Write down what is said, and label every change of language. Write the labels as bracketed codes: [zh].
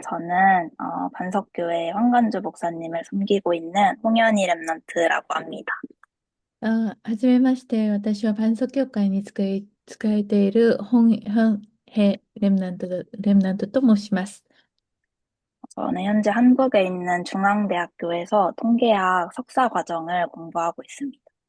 [ko] 저는 반석교회 황관주 목사님을 섬기고 있는 홍현희 랩런트라고 합니다. [ja] はじめまして。私はパンソ教会に仕えているヘレムナントと申します。 [ko] 저는 현재 한국에 있는 중앙대학교에서 통계학 석사 과정을 공부하고 있습니다.